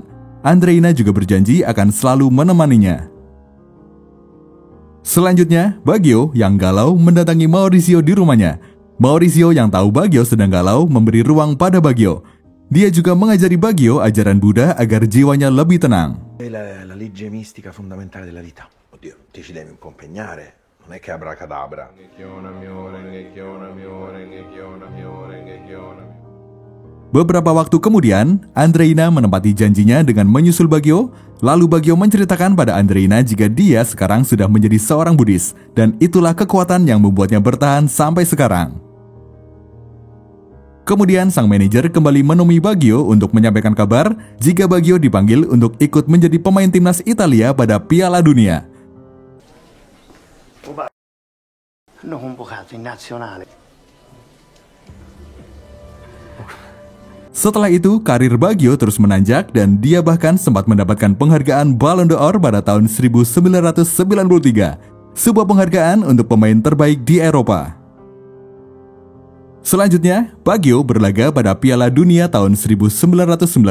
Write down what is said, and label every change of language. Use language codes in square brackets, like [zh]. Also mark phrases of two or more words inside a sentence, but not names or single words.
[id] Andreina juga berjanji akan selalu menemaninya. Selanjutnya, Baggio yang galau mendatangi Maurizio di rumahnya. Maurizio yang tahu Baggio sedang galau memberi ruang pada Baggio. Dia juga mengajari Baggio ajaran Buddha agar jiwanya lebih tenang. [it] La legge mistica fondamentale della vita. Oddio, ti ci devi un po' impegnare. Non è che abracadabra. [id] Beberapa waktu kemudian, Andreina menepati janjinya dengan menyusul Baggio. Lalu Baggio menceritakan pada Andreina jika dia sekarang sudah menjadi seorang Buddhis. Dan itulah kekuatan yang membuatnya bertahan sampai sekarang. Kemudian sang manajer kembali menemui Baggio untuk menyampaikan kabar jika Baggio dipanggil untuk ikut menjadi pemain timnas Italia pada Piala Dunia. [it] Hanno convocato in nazionale. [id] Setelah itu, karir Baggio terus menanjak dan dia bahkan sempat mendapatkan penghargaan Ballon d'Or pada tahun 1993, sebuah penghargaan untuk pemain terbaik di Eropa. Selanjutnya, Baggio berlaga pada Piala Dunia tahun 1994.